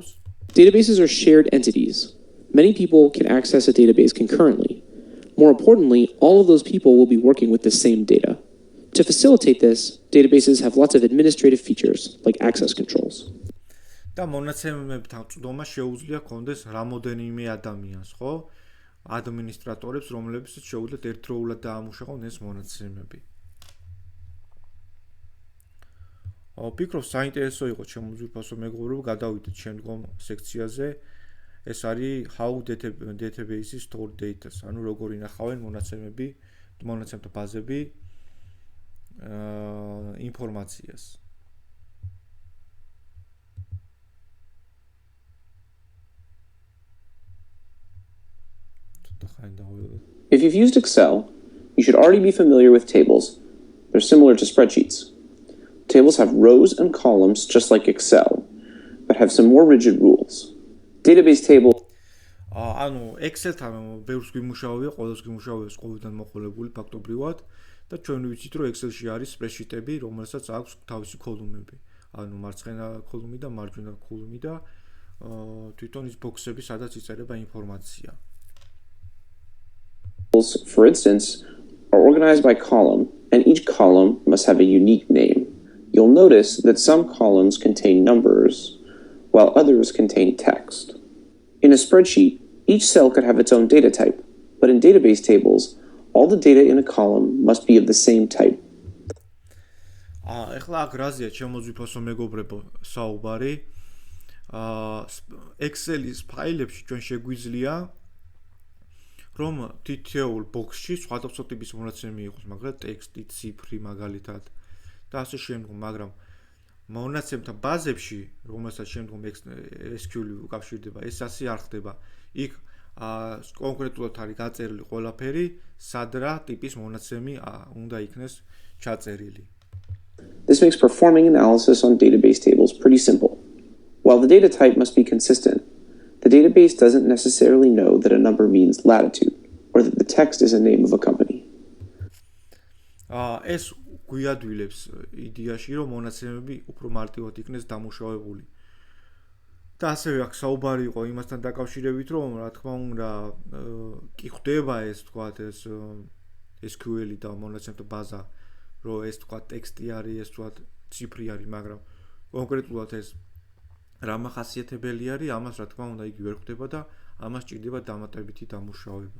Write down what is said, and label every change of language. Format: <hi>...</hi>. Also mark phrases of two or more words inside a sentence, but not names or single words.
<en>Databases are shared entities. Many people can access a database concurrently. More importantly, all of those people will be working with the same data. To facilitate this, databases have lots of administrative features, like access controls.</en> <ka>და მონაცემებთან წვდომა შეუძლია კონდეს რამოდენიმე ადამიანს, ხო? ადმინისტრატორებს, რომლებიც შეუძლიათ ერთდროულად დაამუშავონ ეს მონაცემები. ვფიქრობ, საინტერესო იყო ჩემო ძვირფასო მეგობრებო, გადავიდეთ შემდგომ სექციაზე. ეს არის</ka> <en>how databases store data.</en> <ka>ანუ როგორ ინახავენ მონაცემები, მონაცემთა ბაზები ინფორმაციას.</ka> <en>If you've used Excel, you should already be familiar with tables. They're similar to spreadsheets. Tables have rows and columns just like Excel, but have some more rigid rules. Database table</en> <ka>ანუ Excel-თან ბევრს გვიმუშავია, ყოველს გვიმუშავია ყოველდღე მოყოლებული ფაქტობრივად და ჩვენ ვიცით, რომ Excel-ში არის spreadsheet-ები, რომელსაც აქვს თავისი კოლუმნები. ანუ მარცხენა კოლუმნი და მარჯვენა კოლუმნი და თვითონ ის ბოქსები, სადაც იწერება ინფორმაცია.</ka> <en>For instance, are organized by column, and each column must have a unique name. You'll notice that some columns contain numbers, while others contain text. In a spreadsheet, each cell could have its own data type, but in database tables, all the data in a column must be of the same type.</en> <ka>ეხლა აქ რაზეა ჩემო ძვირფასო მეგობრებო საუბარი? Excel-ის ფაილებში ჩვენ შეგვიძლია რომ თითოეულ ბოქსში სხვადასხვა ტიპის მონაცემი იყოს, მაგრამ ტექსტი, ციფრი მაგალითად და ასე შემდგომ, მაგრამ მონაცემთა ბაზებში, რომელსაც შემდგომ SQL-ი უკავშირდება, ეს ასე არ ხდება. იქ კონკრეტულად არის გაწერილი ყველაფერი, სად რა ტიპის მონაცემი უნდა იქნეს ჩაწერილი.</ka> <en>This makes performing analysis on database tables pretty simple. While the data type must be consistent, the database doesn't necessarily know that a number means latitude or that the text is a name of a company.</en> <ka>ეს გვიადვილებს იდეაში, რომ მონაცემები უფრო მარტივად იქნეს დამუშავებული. და ასევე აქ საუბარი იყო იმასთან დაკავშირებით, რომ რა თქმა უნდა, კი ხდება ეს თქვათ ეს SQL-ი და მონაცემთა ბაზა, რომ ეს თქვათ ტექსტი არის, ეს თქვათ ციფრი არის, მაგრამ კონკრეტულად ეს რა მახასიათებელი არის, ამას რა თქმა უნდა იგი ვერ ხდება და ამას ჭირდება დამატებითი დამუშავება.</ka>